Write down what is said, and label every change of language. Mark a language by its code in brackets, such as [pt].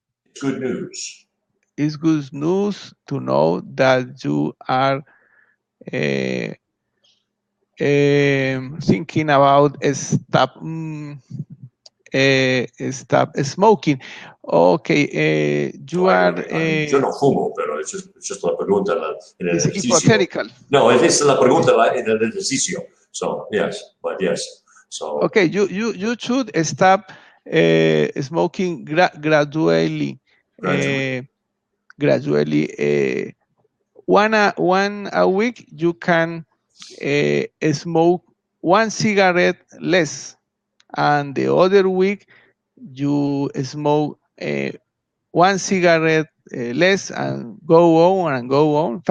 [en] It's good news. It's good news to know that you are uh, thinking about stop smoking. Okay, So you are. [es] yo no fumo, pero [en] it's just [es] la pregunta en el [en] It's [es] ejercicio. [en] hypothetical. [es] No, es la pregunta en el ejercicio. [en] So yes, but yes. So Okay, you should stop smoking gradually. gradually. Gradually, one a week you can smoke one cigarette less, and the other week you smoke one cigarette less, and go on and go on.